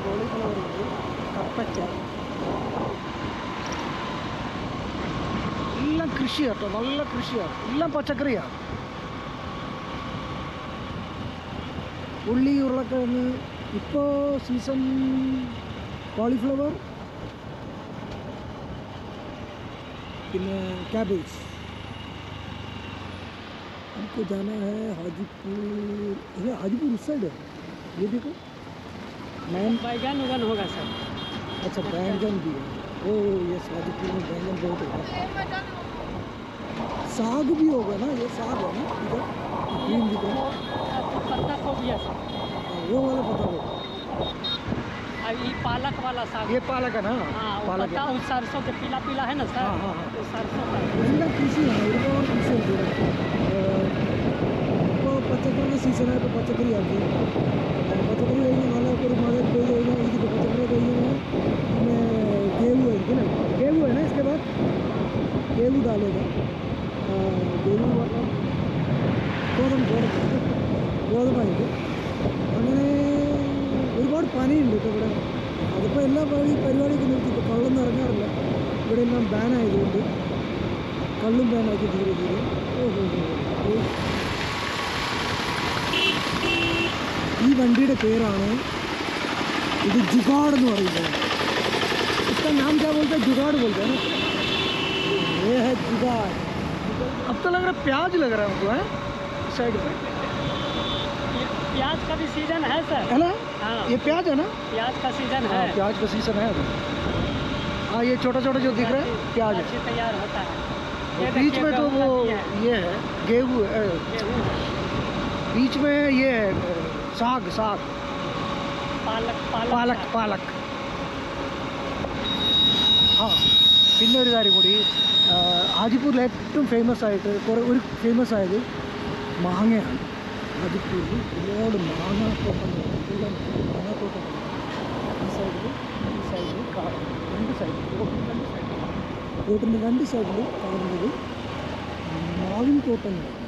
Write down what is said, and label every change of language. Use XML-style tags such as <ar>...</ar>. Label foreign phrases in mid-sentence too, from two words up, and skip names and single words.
<ml>കോളിഫ്ലവർ ഉണ്ട്, കപ്പയ്ക്ക, എല്ലാം കൃഷി കേട്ടോ, നല്ല കൃഷിയാണ്. എല്ലാം പച്ചക്കറിയാണ്. ഉള്ളി, ഉരുളക്കിഴങ്ങ്. ഇപ്പോൾ സീസൺ കോളിഫ്ലവർ, പിന്നെ कैबेज.</ml> <hi>हमको जाना है हाजीपुर. ये हाजीपुर उस साइड है. ये देखो बैगन उगन होगा सर. अच्छा बैंगन भी है. ओ ये हाजीपुर में बैंगन बहुत होगा. साग भी होगा ना, ये साग है ना इधर ग्रीन दिख रहा है. पत्ता गोभी है सर. वो वाला पता होगा. ये पालक वाला साग। ये पालक है ना? हाँ वो पालक पत्ता वो सरसों के पीला पीला है ना सर। हाँ, हाँ, हाँ। वो सरसों का।</hi> <ml>എല്ലാം കൃഷിയാണ്, ഒരുപാട് കൃഷിയുണ്ട് ഇവിടെ. ഇപ്പോൾ പച്ചക്കറിയുടെ സീസണായ ഇപ്പോൾ പച്ചക്കറി ആക്കി. പച്ചക്കറി കഴിഞ്ഞ് നല്ല ഒരു മഴ പെയ്ത് കഴിഞ്ഞാൽ ഇതിൻ്റെ പച്ചക്കറി കഴിഞ്ഞാൽ പിന്നെ गेहूँ ആയിരിക്കും അല്ലേ?</ml> <hi>गेहूँ है ना इसके बाद? गेहूँ डालेगा. गेहूँ मतलब ഗോതമ്പായിരിക്കും.</hi> <ml>അങ്ങനെ ഒരുപാട് പനിയുണ്ട് ഇപ്പോൾ ഇവിടെ. അതിപ്പോൾ എല്ലാ പരിപാടിയൊക്കെ നിർത്തി. ഇപ്പോൾ കള്ളൊന്നും ഇറങ്ങാറില്ല ഇവിടെ, എല്ലാം ബാനായതുകൊണ്ട്. കള്ളും ബാനാക്കി</ml> <hi>धीरे धीरे.</hi> <ml>ഈ വണ്ടിയുടെ പേരാണ് ഇത് ജുഗാഡ് എന്ന് പറയുന്നത്.</ml> <hi>इसका नाम क्या बोलते हैं? जुगाड़ बोलते हैं ना. ये है जुगाड़. अब तो लग रहा है प्याज लग रहा है हमको, है साइड पे. प्याज का भी सीजन है सर। है ना? हाँ ये प्याज है ना? प्याज का सीजन है। हाँ, प्याज का सीजन है अभी. हाँ, ये छोटा छोटा जो दिख रहा है प्याज है. अच्छे तैयार होता है। और बीच में तो वो ये है गेहूँ है. बीच में ये है साग साग पालक</hi> <ml>പാലക് പാലക്. ആ പിന്നെ ഒരു കാര്യം കൂടി, ഹാജിപ്പൂരിൽ ഏറ്റവും ഫേമസ് ആയിട്ട് ഒരു ഫേമസ് ആയത് മാങ്ങയാണ്. ഹാജിപ്പൂരിൽ ഒരുപാട് മാങ്ങാത്തോട്ടങ്ങൾ, എല്ലാം മാങ്ങാത്തോട്ടങ്ങൾ. ഈ സൈഡിൽ രണ്ട് സൈഡിൽ റോഡിൻ്റെ രണ്ട് സൈഡിൽ കാണുന്നത് മാവിൻ തോട്ടങ്ങൾ.</ml>